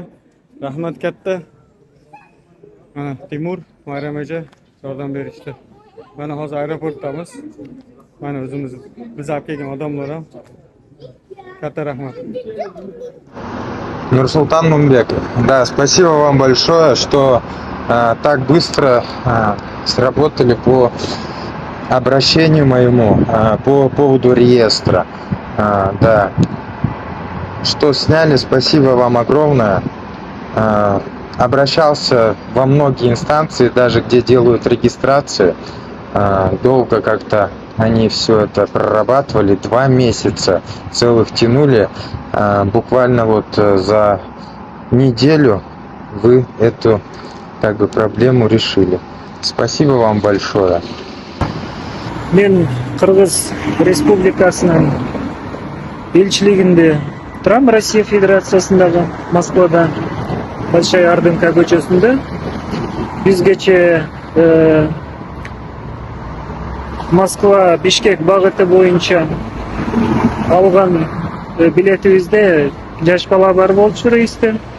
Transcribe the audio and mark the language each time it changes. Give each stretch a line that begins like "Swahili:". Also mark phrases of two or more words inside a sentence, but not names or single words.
Kyrgyz: Рахмат кетти. Тимур, Майрам эже жардам беришти. Мана азыр аэропорттамыз. Мана өзүбүз биз алып келген адамдар. Катта рахмат. Нурсултан Мумбеков.
Russian: Да, спасибо вам большое, что так быстро сработали по обращению моему по поводу реестра. Да, что сняли, спасибо вам огромное. Обращался во многие инстанции, даже где делают регистрацию. Долго как-то они все это прорабатывали, 2 месяца целых тянули. Буквально вот за неделю вы эту проблему решили. Спасибо вам большое.
Kyrgyz: Мен Кыргыз Республикасынын элчилигинде турам, Россия Федерациясындагы Москвада, Большая Ордынка көчөсүндө. Бизгече Москва Бишкек багыты боюнча алган билетибизде жаш бала бар болчу рейсте.